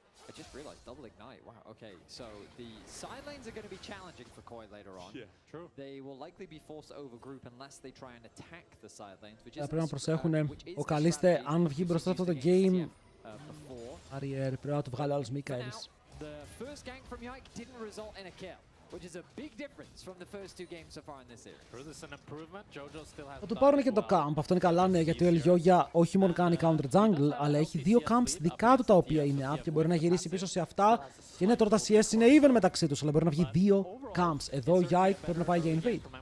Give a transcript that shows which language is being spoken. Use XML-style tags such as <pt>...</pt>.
<en>I just realized double ignite. Wow, okay. So the side lanes are going to be challenging for Koi later on. Yeah, true. They will likely be forced to overgroup unless they try and attack the side lanes, which is</en> <el>πρέπει να προσέχουν. Ο Καλίστε, αν βγει μπροστά αυτό το game, Arier, πρέπει να του βγάλει άλλος Mikaels.</el> <en>The first gank from Yike didn't result in a kill, which is a big difference from the first two games so far in this series. This is an improvement. Jojo still has.</en> <el>Θα του πάρουν και το camp. Αυτό είναι καλά, ναι, γιατί ο Elioya όχι μόνο κάνει counter jungle, αλλά έχει δύο camps δικά του τα οποία είναι up και μπορεί να γυρίσει πίσω σε αυτά. Και ναι, τώρα τα CS είναι even μεταξύ τους, αλλά μπορεί να βγει δύο camps. Εδώ ο Yike πρέπει να πάει για invade.</el>